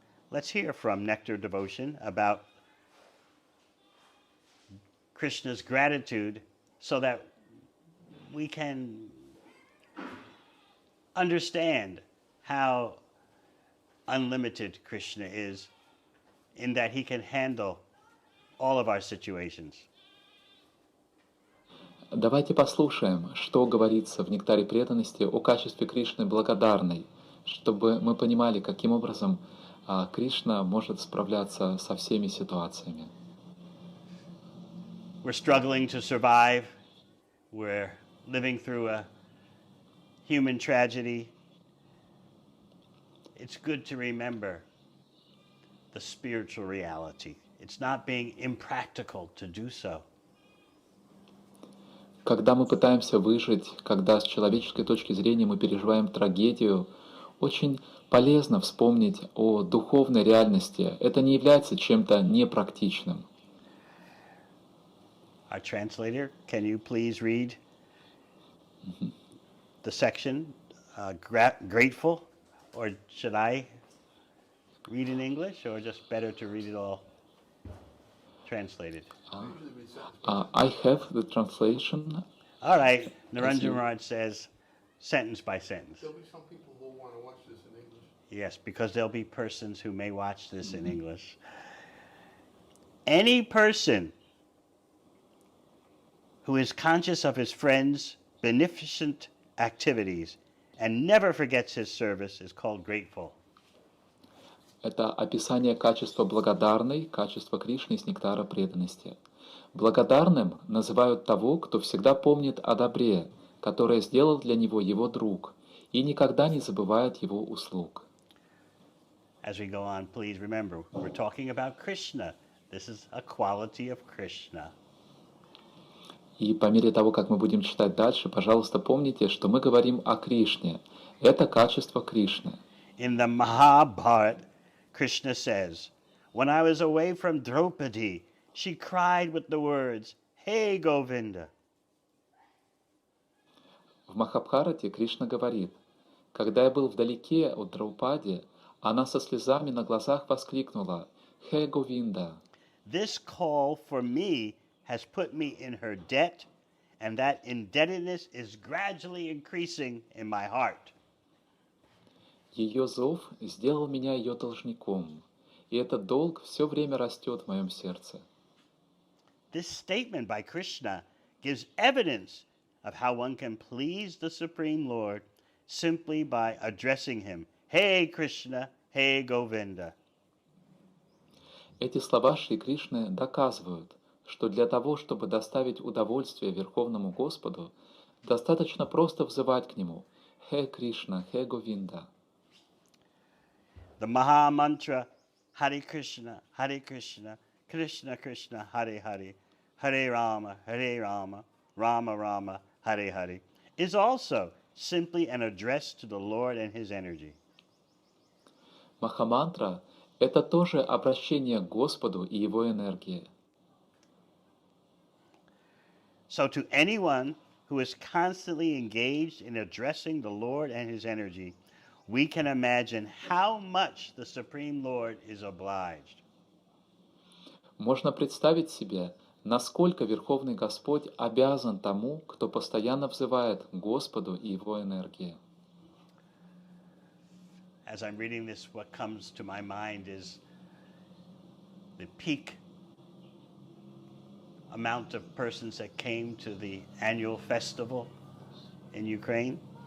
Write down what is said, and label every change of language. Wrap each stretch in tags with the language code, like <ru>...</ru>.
<en>Let's hear from Nectar Devotion about Krishna's gratitude so that we can understand how unlimited Krishna is in that he can handle all of our situations.</en> <ru>Давайте послушаем, что говорится в «Нектаре преданности» о качестве Кришны благодарной, чтобы мы понимали, каким образом Кришна может справляться со всеми ситуациями.</ru> <en>We're struggling to survive. We're living through a human tragedy. It's good to remember the spiritual reality. It's not being impractical to do so.</en> <ru>Когда мы пытаемся выжить, когда с человеческой точки зрения мы переживаем трагедию, очень полезно вспомнить о духовной реальности. Это не является чем-то непрактичным.</ru> <en>Our translator, can you please read the section, grateful, or should I read in English, or just better to read it all translated? I have the translation. All right, Naranjan you. Maharaj says sentence by sentence. There'll be some people who will want to watch this in English. Yes, because there'll be persons who may watch this in English. Any person who is conscious of his friend's beneficent activities and never forgets his service is called grateful.</en> <ru>Это описание качества благодарной, качества Кришны из нектара преданности. Благодарным называют того, кто всегда помнит о добре, которое сделал для него его друг, и никогда не забывает его услуг.</ru> <en>As we go on, please remember, we're talking about Krishna. This is a quality of Krishna.</en> <ru>И по мере того, как мы будем читать дальше, пожалуйста, помните, что мы говорим о Кришне. Это качество Кришны.</ru> <en>In the Mahabharata, Krishna says, "When I was away from Draupadi, she cried with the words, 'Hey Govinda.'"</en> <ru>В Махабхарате Кришна говорит: «Когда я был вдалеке от Драупади, она со слезами на глазах воскликнула: „Хе Говинда!“»</ru> <en>This call for me has put me in her debt, and that indebtedness is gradually increasing in my heart.</en> <ru>Ее зов сделал меня ее должником, и этот долг все время растет в моем сердце.</ru> <en>This statement by Krishna gives evidence of how one can please the Supreme Lord simply by addressing him, "Hey Krishna, hey Govinda."</en> <ru>Эти слова Шри Кришны доказывают, что для того, чтобы доставить удовольствие Верховному Господу, достаточно просто взывать к Нему: «Хе Кришна, Хе Говинда».</ru> <en>The Maha Mantra, Hare Krishna, Krishna Krishna, Hare Hare, Hare Rama, Rama Rama, Hare Hare, is also simply an address to the Lord and His energy.</en> <ru>Махамантра — это тоже обращение к Господу и Его энергии.</ru> <en>So to anyone who is constantly engaged in addressing the Lord and His energy, we can imagine how much the Supreme Lord is obliged.</en> <ru>Можно представить себе, насколько Верховный Господь обязан тому, кто постоянно взывает к Господу и Его энергии.</ru> <en>As I'm reading this, what comes to my mind is the peak amount of persons that came to the annual festival in Ukraine.</en>